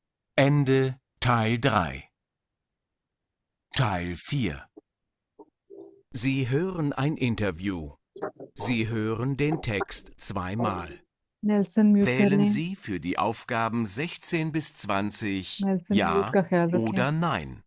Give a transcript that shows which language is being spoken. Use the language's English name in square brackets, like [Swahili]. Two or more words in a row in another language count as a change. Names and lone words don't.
[German] Ende Teil 3. Teil 4. Sie hören ein Interview. Sie hören den Text zweimal. [Hindi] नेल्सन म्यूट कर [German] Wählen [Hindi] लें। [German] Sie für die Aufgaben 16 bis 20 [Hindi] नेल्सन म्यूट [German] Ja [Hindi] का ख्याल रखें। [German] oder Nein.